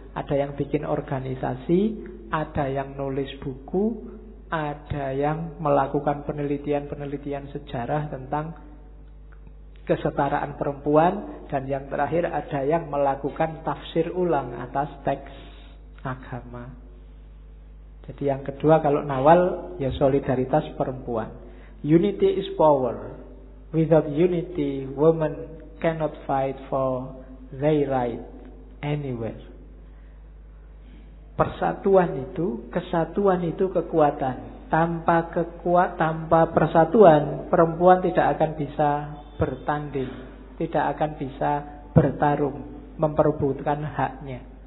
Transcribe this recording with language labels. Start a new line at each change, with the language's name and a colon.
Indonesian: Ada yang bikin organisasi, ada yang nulis buku, ada yang melakukan penelitian-penelitian sejarah tentang kesetaraan perempuan, dan yang terakhir ada yang melakukan tafsir ulang atas teks agama. Jadi yang kedua kalau Nawal, ya solidaritas perempuan.
English: Unity is power. Without unity, women cannot fight for their right anywhere.
Indonesian: Persatuan itu, kesatuan itu kekuatan. Tanpa kekuatan, tanpa persatuan, perempuan tidak akan bisa bertanding, tidak akan bisa bertarung, memperebutkan haknya.